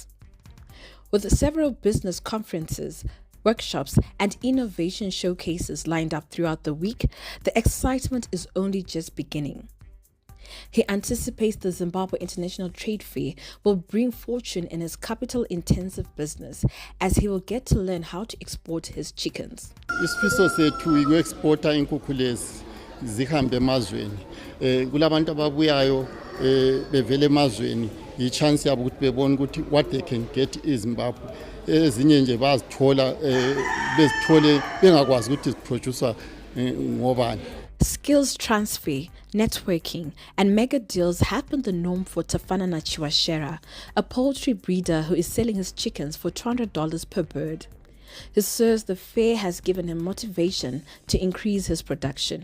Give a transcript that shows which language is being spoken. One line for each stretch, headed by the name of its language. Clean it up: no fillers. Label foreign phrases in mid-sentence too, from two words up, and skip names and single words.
English: With several business conferences, workshops, and innovation showcases lined up throughout the week, the excitement is only just beginning. He anticipates the Zimbabwe International Trade Fair will bring fortune in his capital-intensive business, as he will get to learn how to export his chickens.
North Ndebele: Isifiso sethu iku-exporta inkukhu lezi zihambe emazweni. Kulabantu ababuyayo bevele emazweni, i-chance yabo ukuthi bebone ukuthi
English: what they can get
North Ndebele: eZimbabwe. Ezinye nje bazithola bezithole bengakwazi ukuthi ziproducer ngobani.
English: Skills transfer, networking, and mega deals have been the norm for Tafana Nachiwashera, a poultry breeder who is selling his chickens for $200 per bird. He says the fair has given him motivation to increase his production.